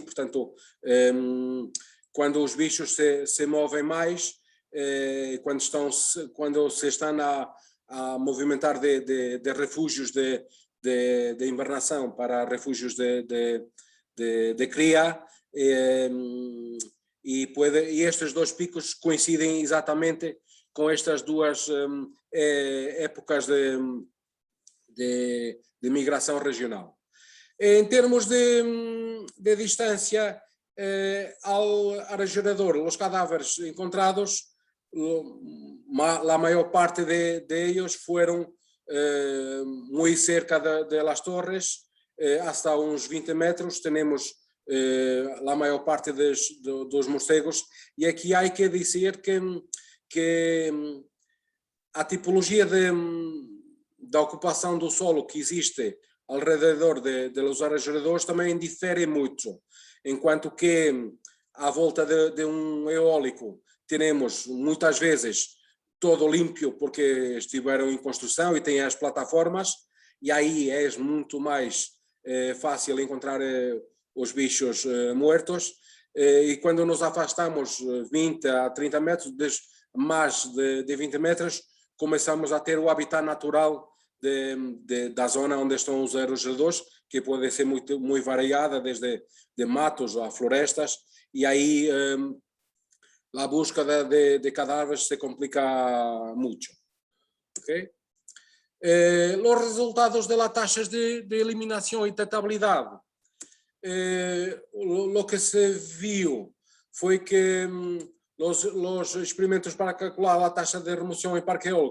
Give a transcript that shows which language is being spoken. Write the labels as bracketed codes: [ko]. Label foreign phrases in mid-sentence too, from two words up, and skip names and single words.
[pt] Portanto, quando os bichos se movem mais, quando se estão a movimentar de refúgios de invernação para refúgios de cria, e estes dois picos coincidem exatamente com estas duas épocas de migração regional. Em termos de distância ao aerogerador, os cadáveres encontrados, a maior parte [es] de ellos fueron muy cerca de las torres, hasta [pt] uns 20 metros. Tenemos a maior parte dos morcegos, e aqui há que dizer que a tipologia da ocupação do solo que existe [es] alrededor de los [pt] aerogeradores também difere muito, enquanto que à volta de eólico temos muitas vezes todo limpio porque estiveram em construção e têm as plataformas, e aí é muito mais fácil encontrar os bichos mortos, e quando nos afastamos 20 a 30 metros, mais de 20 metros, começamos a ter o habitat natural da zona onde estão os aerogeradores, que pode ser muito variada, desde de matos a florestas, e aí a [es] búsqueda de cadáveres se complica mucho. [pt] ¿Okay? [es] Los resultados de las tasas de eliminación y tratabilidad, lo que se vio fue que los experimentos para calcular la tasa de remoción en parque eólico